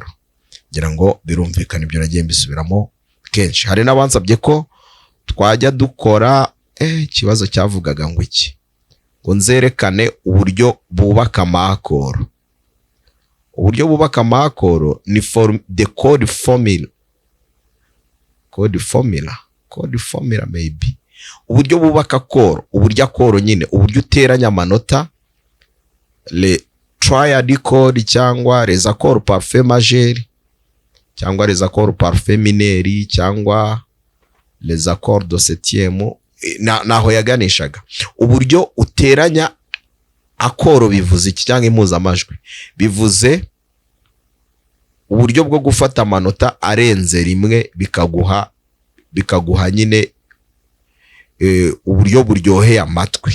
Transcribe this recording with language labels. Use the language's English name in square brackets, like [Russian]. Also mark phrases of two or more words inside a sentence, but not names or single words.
[Kinyarwanda] Ngira ngo birumvikana, ibyo nagiye mbisubiramo kenshi. Hari n'abansabye ko twajya dukora ikibazo cyavugaga ngo iki, ngo nzerekane uburyo bubaka amakoro. Uburyo bubaka amakoro ni [English] the chord formula maybe. [Kinyarwanda] Uburyo bubaka koro, uburyo akoro nyine, uburyo uteranya amanota, [French] le triad chord [Kinyarwanda] cyangwa [French] les accords parfaits majeurs, [Kinyarwanda] cyangwa [French] les accords parfaits mineurs, [Kinyarwanda] cyangwa [French] les accords de septième. [Kinyarwanda] Naho yaganishaga uburyo uteranya akoro. Bivuze iki? Cyangwa impuzamajwi bivuze uburyo bwo gufata amanota arenze rimwe bikaguha nyine uburyo buryoheye amatwi.